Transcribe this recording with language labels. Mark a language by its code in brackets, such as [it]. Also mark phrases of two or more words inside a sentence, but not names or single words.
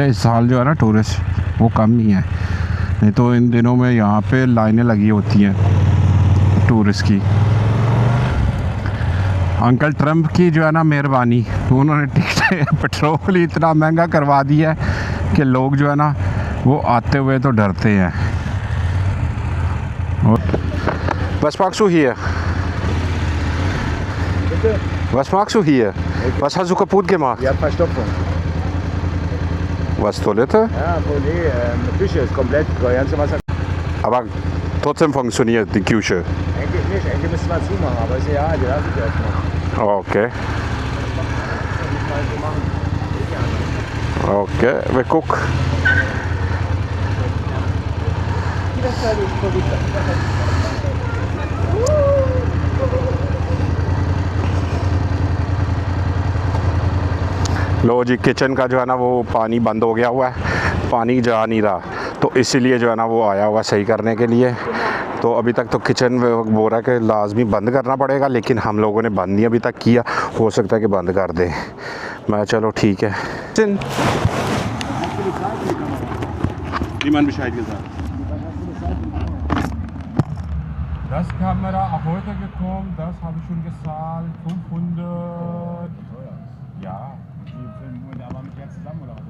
[hi] इस साल जो है ना टूरिस्ट वो कम ही है, नहीं तो इन दिनों में यहाँ पे लाइनें लगी होती हैं टूरिस्ट की। अंकल ट्रम्प की जो है ना मेहरबानी, उन्होंने [en] ticket petrol [hi] ही इतना महंगा करवा दिया है कि लोग जो है ना वो आते हुए तो डरते हैं। [de] Was magst du hier? Bitte? Was magst du hier? Was hast du kaputt gemacht? Ja, Verstopfung. Was, Toilette? Ja, nee, Küche ist komplett, das ganze Wasser. Aber trotzdem funktioniert die Küche. Eigentlich nicht, eigentlich müssen wir zumachen, aber ist ja, die lasse ich erstmal. Okay. Nicht mal so machen. Geht ja nicht. Okay, wir gucken. [hi] लो जी, किचन का जो है ना वो पानी बंद हो गया हुआ है, पानी जा नहीं रहा, तो इसीलिए जो है ना वो आया हुआ सही करने के लिए। तो अभी तक तो किचन बोल रहा है कि लाजमी बंद करना पड़ेगा, लेकिन हम लोगों ने बंद नहीं अभी तक किया, हो सकता है कि बंद कर दें। मैं चलो ठीक है। [de] Niemand Bescheid gesagt. Das Kamera auch heute gekommen, das habe ich schon gezahlt, 500. Ja. Aber mit der zusammen oder was?